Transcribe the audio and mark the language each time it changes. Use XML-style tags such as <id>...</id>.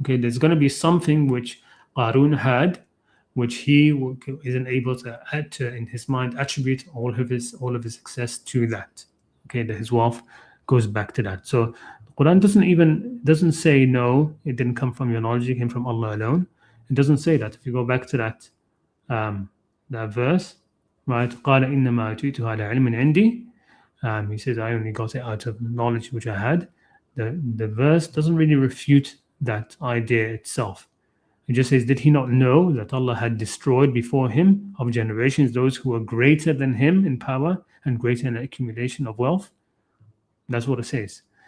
<en>Okay, there's going to be something which Qarun had, which he isn't able to add to, in his mind, attribute all of his success to that. Okay, that his wealth goes back to that. So the Quran doesn't say no, it didn't come from your knowledge, it came from Allah alone. It doesn't say that. If you go back to that verse, right?</en> <ar>قال إنما أتيته على علم عندي.</ar> <en>He says, I only got it out of knowledge which I had. The verse doesn't really refute that idea itself. It just says, did he not know that Allah had destroyed before him of generations those who were greater than him in power and greater in accumulation of wealth? That's what it says.</en>